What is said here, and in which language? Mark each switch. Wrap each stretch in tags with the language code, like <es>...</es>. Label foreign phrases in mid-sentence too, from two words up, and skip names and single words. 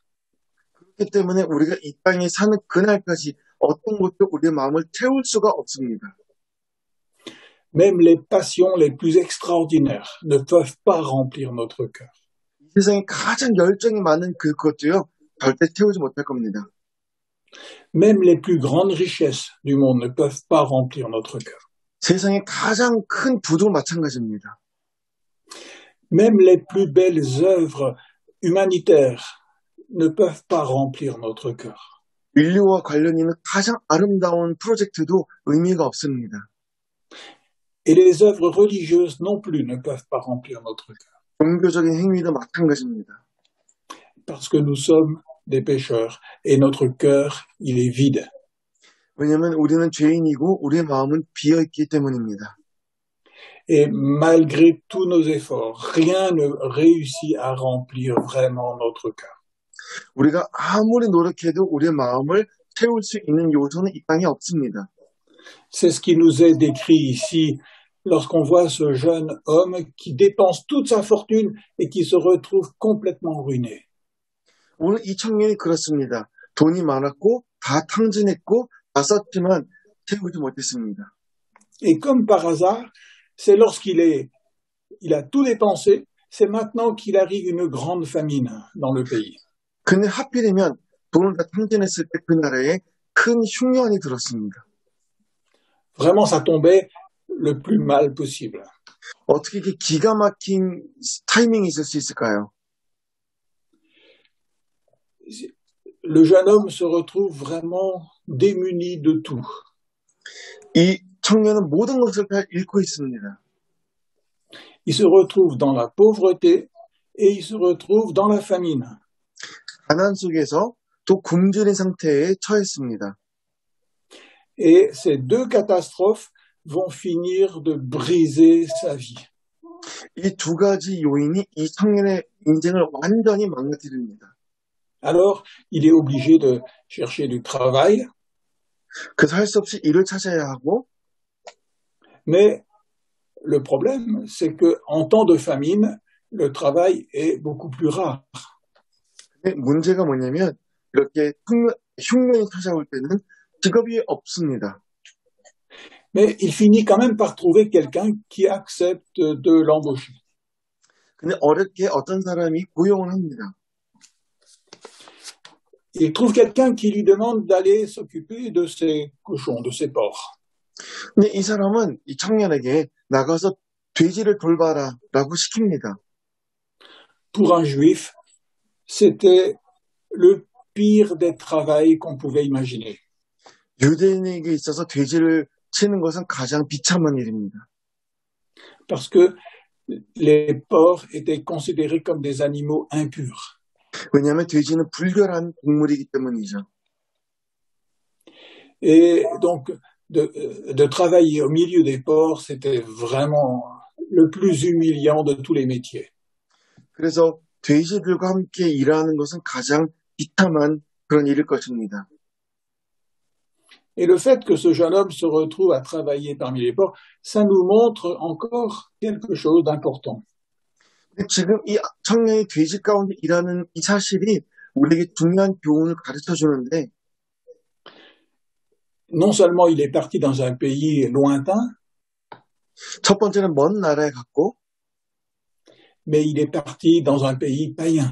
<ko>그렇기 때문에 우리가 이 땅에 사는 그날까지 어떤 것도 우리 마음을 채울 수가 없습니다.</ko> <fr>Même les passions les plus extraordinaires ne peuvent pas remplir notre cœur.</fr> <ko>이 세상에 가장 열정이 많은 그것도요, 절대 채우지 못할 겁니다.</ko> <fr>Même les plus grandes richesses du monde ne peuvent pas remplir notre cœur.</fr> <ko>세상에 가장 큰 부도 마찬가지입니다.</ko> <fr>Même les plus belles œuvres humanitaires ne peuvent pas remplir notre cœur.</fr> <ko>인류와 관련 있는 가장 아름다운 프로젝트도 의미가 없습니다.</ko> <fr>Et les œuvres religieuses non plus ne peuvent pas remplir notre cœur.</fr> <ko>종교적인 행위도 마찬가지입니다.</ko> <fr>Parce que nous sommes des pécheurs et notre cœur, il est vide.</fr> <ko>왜냐하면 우리는 죄인이고 우리의 마음은 비어있기 때문입니다.</ko> <fr>Et malgré tous nos efforts, rien ne réussit à remplir vraiment notre cœur.</fr> <ko>우리가 아무리 노력해도 우리의 마음을 채울 수 있는 요소는 이 땅에 없습니다.</ko> <fr>C'est ce qui nous est décrit ici lorsqu'on voit ce jeune homme qui dépense toute sa fortune et qui se retrouve complètement ruiné.</fr> <ko>오늘 이 청년이 그렇습니다. 돈이 많았고 다 탕진했고 다 썼지만 채우지 못했습니다.</ko> <fr>Et comme par hasard, c'est lorsqu'il a tout dépensé, c'est maintenant qu'il arrive une grande famine dans le pays.</fr> <ko>근데 하필이면 돈을 다 탕진했을 때 그 나라에 큰 흉년이 들었습니다.</ko> <fr>Vraiment, ça tombait le plus mal possible.</fr> <ko>어떻게 이렇게 기가 막힌 타이밍이 있을 수 있을까요?</ko> <fr>Le jeune homme se retrouve vraiment démuni de tout.</fr> <ko>이 청년은 모든 것을 다 잃고 있습니다.</ko> <fr>Il se retrouve dans la pauvreté et il se retrouve dans la famine.</fr> <ko>가난 속에서 또 굶주린 상태에 처했습니다.</ko> <fr>Et ces deux catastrophes vont finir de briser sa vie.</fr> <ko>이 두 가지 요인이 이 청년의 인생을 완전히 망가뜨립니다.</ko> <fr>Alors, il est obligé de chercher du travail,</fr> <ko>그래서 할 수 없이 일을 찾아야 하고,</ko> <fr>mais le problème, c'est que en temps de famine, le travail est beaucoup plus rare.</fr> <ko>근데 문제가 뭐냐면 이렇게 흉년이 찾아올 때는 직업이 없습니다.</ko> <fr>Mais il finit quand même par trouver quelqu'un qui accepte de l'embaucher.</fr> <ko>근데 어렵게 어떤 사람이 고용을 합니다.</ko> <fr>Il trouve quelqu'un qui lui demande d'aller s'occuper de ses cochons, de ses porcs.</fr> <ko>근데 이 사람은 이 청년에게 나가서 돼지를 돌봐라라고 시킵니다.</ko> <fr>Pour un juif, c'était le pire des travails qu'on pouvait imaginer.</fr> <ko>유대인에게 있어서 돼지를 치는 것은 가장 비참한 일입니다.</ko> <fr>Parce que les porcs étaient considérés comme des animaux impurs.</fr> <ko>왜냐하면 돼지는 불결한 동물이기 때문이죠.</ko> <fr>Et donc, de travailler au milieu des porcs, c'était vraiment le plus humiliant de tous les métiers.</fr> <ko>그래서 돼지들과 함께 일하는 것은 가장 비참한 그런 일일 것입니다.</ko> <fr>Et le fait que ce jeune homme se retrouve à travailler parmi les porcs, ça nous montre encore quelque chose d'important.</fr> <ko>근데 지금 이 청년이 돼지 가운데 일하는 이 사실이 우리에게 중요한 교훈을 가르쳐 주는데,</ko> <fr>Non seulement il est parti dans un pays lointain,</fr> <ko>첫 번째는 먼 나라에 갔고,</ko> <fr>mais il est parti dans un pays païen.</fr>